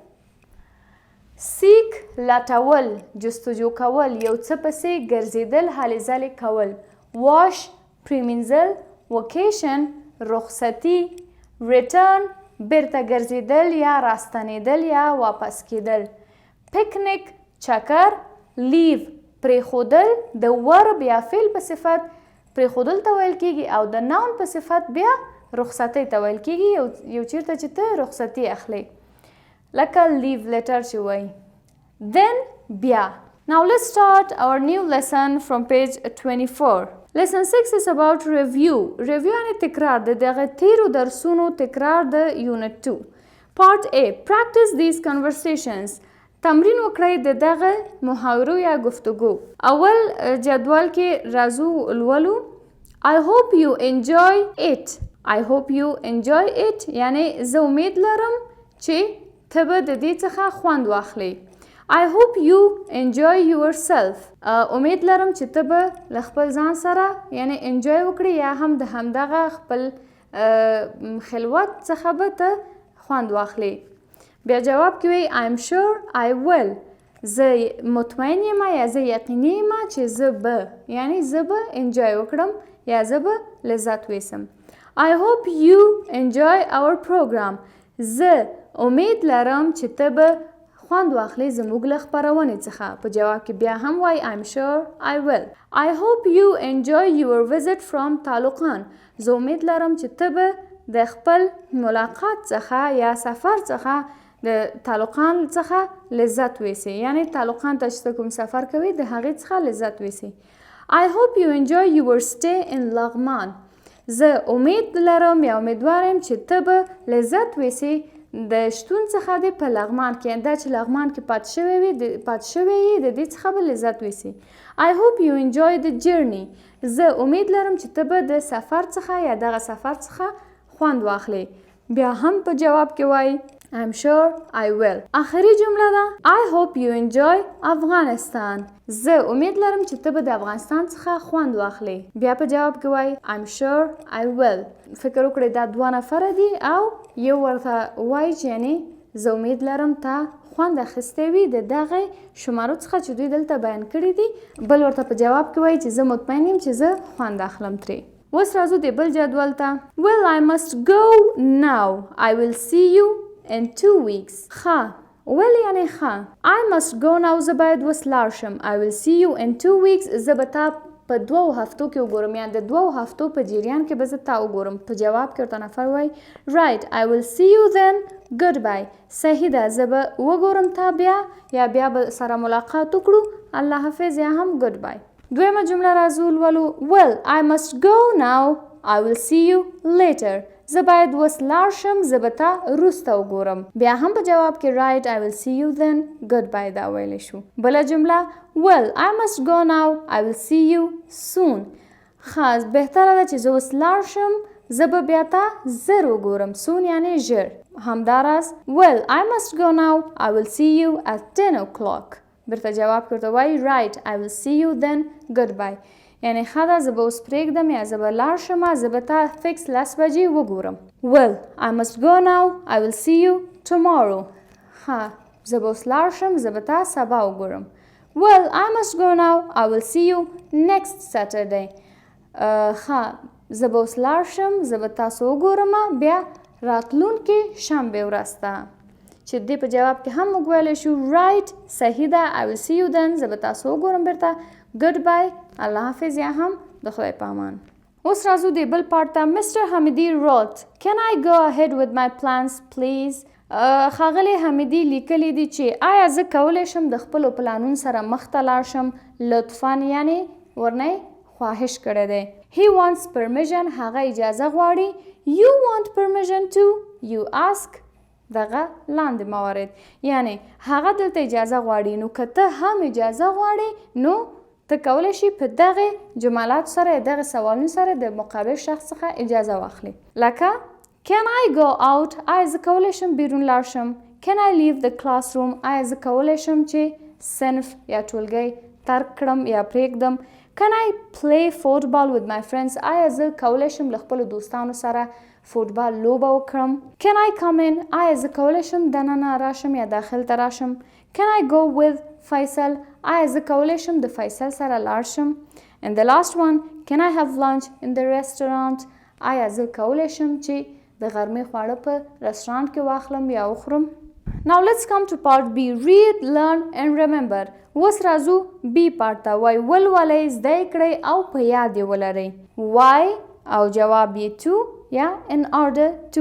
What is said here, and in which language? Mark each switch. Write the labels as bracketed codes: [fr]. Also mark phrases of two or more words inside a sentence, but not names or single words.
[ps] seek لټول جستجو کول یو څه پسې ګرځېدل هلې ځلې کول. wash پریمینځل. vacation رخصتي. return بیرته ګرځېدل یا راستنېدل یا واپس کېدل. picnic چکر. leave پرېښودل د verb یا فعل په صفت پرېښودل ته ویل کېږي او د noun په صفت بیا رخصتۍ ته ویل کېږي یو چیرته چې ته رخصتي اخلې لکه [en] leave letter [ps] چې وایي. then بیا. [en] Now let's start our new lesson from page 24. Lesson 6 is about review. Review [ps] یعنې تکرار د دغه تیرو درسونو تکرار د unit 2. [en] Part A. Practice these conversations. [ps] تمرین وکړئ د دغه محاورو یا گفتگو. اول جدول کې راځو لولو. [en] I hope you enjoy it. I hope you enjoy it [ps] یعنې زه امید لرم چې ته به د دې څخه خوند واخلې. [en] I hope you enjoy yourself. [ps] امید لرم چې ته به له خپل ځان سره یعنې انجوی وکړې یا هم د همدغه خپل خلوت څخه به ته خوند واخلې. بیا جواب کې وایي [en] I am sure I will. [ps] زه مطمئن یم یا زه یقیني یم چې زه به یعنې زه به انجوی وکړم یا زه به لذت ویسم. [en] I hope you enjoy our program. [ps] زه امید لرم چې ته به خوند واخلې زموږ له خپرونې څخه. په جواب کې بیا هم وایي [en] I'm sure I will. I hope you enjoy your visit from طالقان. [ps] زه امید لرم چې ته به د خپل ملاقات څخه یا سفر څخه د طالقان څخه لذت ویسې یعنې طالقان ته چې کوم سفر کوي د هغې څخه لذت ویسې. [en] I hope you enjoy your stay in لغمان. [ps] زه امید لرم یا امیدوار یم چې ته به لذت ویسې د شتون څخه دې په لغمان کې دا چې لغمان کې پاتې شوی یې د دې څخه به لذت ویسې. [en] I hope you enjoy the journey. [ps] زه امید لرم چې ته به د سفر څخه یا دغه سفر څخه خوند واخلې. بیا هم په جواب کې وایي [en] I'm sure I will. [ps] آخري جمله ده [en] I hope you enjoy Afghanistan. [ps] زه امید لرم چې ته به د افغانستان څخه خوند واخلې. بیا په جواب کې وایي [en] I'm sure I will. [ps] فکر وکړئ دا 2 نفره دي او یو ورته وایي چې یعنې زه امید لرم ته خوند اخیستی وي د دغه شمارو څخه چې دوی دلته بیان کړي دي. بل ورته په جواب کې وایي چې زه مطمئن یم چې زه خوند اخلم ترې. اوس راځو د بل جدول ته. [en] Well I must go now. I will see you in 2 weeks. [ps] ښه ولې یعنې ښه. [en] I must go now [ps] زه باید اوس لاړ شم. [en] I will see you in 2 weeks. [ps] زه به تا په 2 هفتو کې وګورم یا د 2 هفتو په جریان کې به زه تا وګورم. په جواب کې ورته نفر وایي [en] Right, I will see you then. Goodbye. [ps] صحیح ده زه به وګورم تا بیا یا بیا به سره ملاقات وکړو. الله حافظ یا هم goodbye. دویمه جمله راځو لولو. [en] Well, I must go now. I will see you later. [ps] زه باید اوس لاړ شم زه به تا وروسته وګورم. بیا هم په جواب کې [en] Right, I will see you then. Goodbye [ps] دا ویلی شو. بله جمله [en] Well, I must go now. I will see you soon. [ps] ښه بهتره ده چې زه اوس لاړ شم زه به بیا تا زر وګورم. [en] soon [ps] یعنې ژر. همداراز [en] Well, I must go now. I will see you at 10 o'clock. [ps] بیرته جواب کې ورته وایي [en] Right, I will see you then. Goodbye. [ps] یعنې ښه ده زه به اوس پرېږدم یا زه به لاړ شم زه به تا فکس 10 بجې وګورم. [en] Well, I must go now. I will see you tomorrow. [ps] ښه زه به اوس لاړ شم زه به تا سبا وګورم. [en] Well, I must go now. I will see you next Saturday. [ps] ښه زه به اوس لاړ شم زه به تاسو وګورم بیا راتلونکې شنبې ورځ ته. چې دې په جواب کې هم موږ ویلی شو right صحیح ده [en] I will see you then [ps] زه به تاسو وګورم بیرته goodbye الله حافظ یا هم د خدای په امان. اوس راځو د بل پارت ته. [en] Mr. حمیدي wrote can I go ahead with my plans please. [ps] ښاغلی حمیدي لیکلی دي چې آیا زه کولی شم د خپلو پلانونو سره مخته لاړ شم. لطفا یعنې ورنه خواهش کړی دی. [en] He wants permission [ps] هغه اجازه غواړي. [en] You want permission too you ask [ps] دغه لاندې موارد یعنې هغه دلته اجازه غواړي نو که ته هم اجازه غواړي نو ته کولی شي په دغه جملاتو سره دغه سوالونو سره د مقابل شخص څخه اجازه واخلي. لکه [en] Can I go out [ps] آیا زه کولی شم بیرون لاړ شم. [en] Can I leave the classroom [ps] آیا زه کولی شم چې صنف یا ټولګی ترک کړم یا پرېږدم. [en] Can I play football with my friends [ps] آیا زه کولی شم له خپلو دوستانو سره فوټبال لوبه وکړم. [en] Can I come in [ps] آیا زه کولی شم دننه راشم یا داخل ته راشم. [en] Can I go with [ps] فیصل آیا زه کولی شم د فیصل سره لاړ شم. [en] And the last one Can I have lunch in the restaurant [ps] آیا زه کولی شم چې د غرمې خواړه په رستورانت کې واخلم یا وخورم. [en] Now let's come to part B. Read, learn and remember. [ps] اوس راځو B پارت ته. وای ولولئ زده یې کړئ او په یاد یې ولرئ. Why او جواب یې to یا [en] in order to.